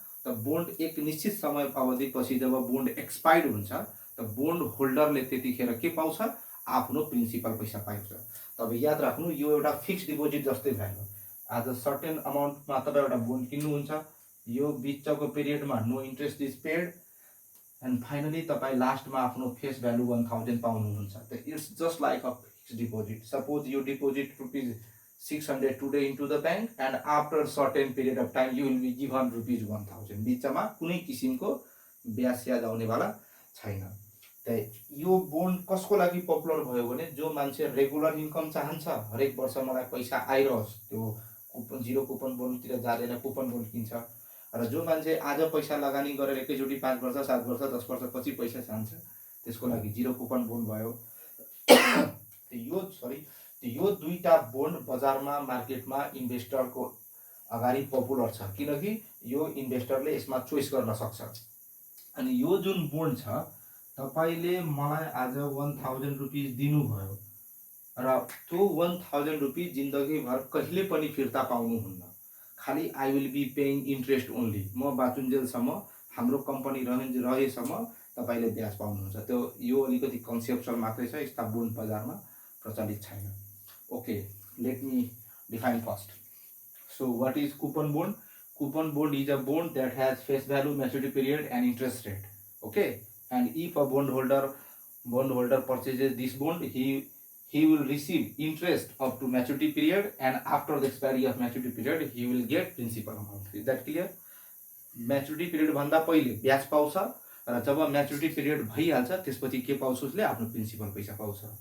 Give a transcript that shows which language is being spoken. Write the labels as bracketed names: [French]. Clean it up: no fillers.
[Nepali] त बोन्ड एक निश्चित समय अवधिपछि जब बोन्ड एक्सपायर्ड हुन्छ त बोन्ड होल्डरले त्यतिखेर के पाउँछ, आफ्नो प्रिन्सिपल पैसा पाउँछ। तब याद राख्नु यो एउटा फिक्स्ड डिपोजिट जस्तै भयो। आज सर्टेन अमाउन्टमा तपाईँ एउटा बोन्ड किन्नुहुन्छ, यो बिचको पिरियडमा [English] no interest is paid, and finally [Nepali] तपाईँ लास्टमा आफ्नो फेस भ्यालु 1000 पाउनुहुन्छ। [English] त it's just like a fixed deposit. [Nepali] Suppose [English] you deposit ₹600 today into the bank and after certain period of time you will be given ₹1000। [Nepali] बिचमा कुनै किसिमको ब्याज स्याज आउनेवाला छैन। त यो बोन्ड कसको लागि पपुलर भयो भने जो मान्छे रेगुलर इन्कम चाहन्छ, हरेक वर्ष मलाई पैसा आइरहोस्, त्यो कुपन जीरो कुपन बोन्डतिर जाँदैन, कुपन बोन्ड किन्छ। र जो मान्छे आज पैसा लगानी गरेर एकैचोटि 5 वर्ष 7 वर्ष 10 वर्षपछि पैसा चाहन्छ, त्यसको लागि जीरो कुपन बोन्ड भयो। यो दुईटा बोन्ड बजारमा मार्केटमा इन्भेस्टरको अगाडि पपुलर छ, किनकि यो इन्भेस्टरले यसमा चोइस गर्न सक्छ। अनि यो जुन बोन्ड छ, तपाईले मलाई आज 1000 रुपीज दिनुभयो र त्यो 1000 रुपीज जिन्दगीभर कहिले पनि फिर्ता पाउनुहुन्न। [English] खाली I will be paying interest only. [Nepali] म बाचुन्जेलसम्म हाम्रो कम्पनी रहेसम्म तपाईले ब्याज पाउनुहुन्छ। त्यो यो अलिकति कन्सेप्चुअल मात्रै छ, यस्ता बोन्ड बजारमा प्रचलित छैन। [English] Okay, let me define first. So what is coupon bond? Coupon bond is a bond that has face value, maturity period and interest rate. Okay, and if a bondholder purchases this bond, he will receive interest up to maturity period, and after the expiry of maturity period he will get principal amount. Is that clear? [Nepali] Maturity period भन्दा पहिले ब्याज पाउँछ र जब maturity period भइहाल्छ त्यसपछि के पाउँछ, उसले आफ्नो प्रिन्सिपल पैसा पाउँछ।